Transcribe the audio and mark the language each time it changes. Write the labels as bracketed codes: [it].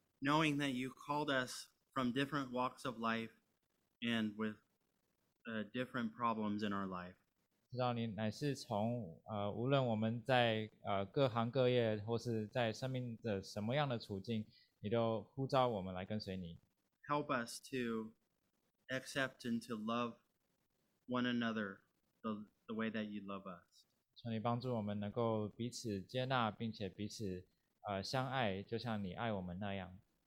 [en] Knowing that you called us from different walks of life and with different problems in our life. [zh] 知道你乃是从无论我们在各行各业或是在生命的什么样的处境，你都呼召我们来跟随你。 [en] Help us to accept and to love one another the way that you love us. [zh] 求你帮助我们能够彼此接纳，并且彼此相爱，就像你爱我们那样。